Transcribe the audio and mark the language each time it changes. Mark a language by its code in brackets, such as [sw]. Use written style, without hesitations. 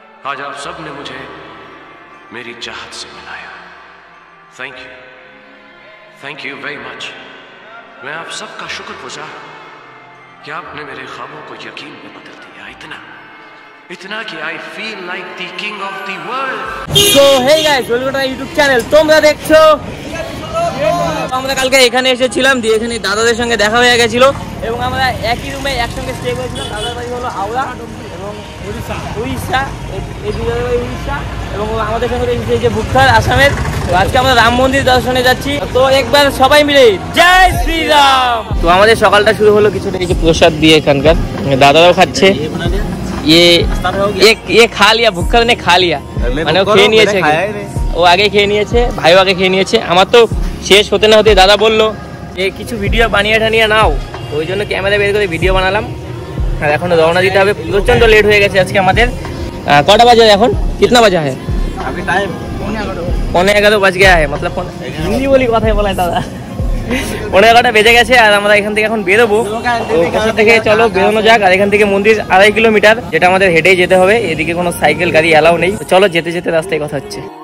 [hi] आज आप सब ने मुझे मेरी चाहत से मिलाया। [en] Thank you very much. [hi] मैं आप सबका शुक्रगुजार हूं कि आपने मेरे ख्वाबों को यकीन में बदल दिया। इतना कि [en] I feel like the king of the world. So hey guys, [bn] welcome to YouTube channel. তোমরা দেখছো আমরা কালকে এখানে এসেছিলাম, দিয়ে এখানে দাদাদের সঙ্গে দেখা হয়ে গেছিল এবং আমরা একই রুমে একসঙ্গে স্টে করেছিলাম। দাদার বাড়ি হলো হাওড়া এবং উড়িষ্যা, এই দুই জায়গায় উড়িষ্যা, এবং আমাদের সঙ্গে রয়েছে যে ভুক্তার আসামের। তো আজকে আমরা রাম মন্দির দর্শনে যাচ্ছি। তো একবার সবাই মিলে জয় শ্রীরাম। তো আমাদের সকালটা শুরু হলো কিছুটা এই যে প্রসাদ দিয়ে, এখানকার দাদারাও খাচ্ছে। [hi] ये खा लिया, भुक्कड़ ने खा लिया, [bn] মানে ও খেয়ে নিয়েছে, ও আগে খেয়ে নিয়েছে, ভাইও আগে খেয়ে নিয়েছে। আমার তো শেষ হতে না হতে দাদা বললো যে কিছু ভিডিও বানিয়ে ঠানিয়ে নাও, তো ওই জন্য ক্যামেরা বের করে ভিডিও বানালাম। আর এখন রওনা দিতে হবে, প্রচন্ড লেট হয়ে গেছে আজকে আমাদের। কটা বাজে এখন, [hi] কিতনা বাজা है? अभी टाइम 11:15 बज गया है, मतलब हिंदी बोली [bn] কথাই বলায় দাদা। 11:15 বেজে গেছে আর আমরা এখান থেকে এখন বেরোবো। তো কোথা থেকে চলো বেরোনো যাক। আর এখান থেকে মন্দির 2.5 কিলোমিটার, যেটা আমাদের হেঁটেই যেতে হবে। এদিকে কোনো সাইকেল গাড়ি অ্যালাউ নেই। চলো যেতে যেতে রাস্তায় কথা হচ্ছে।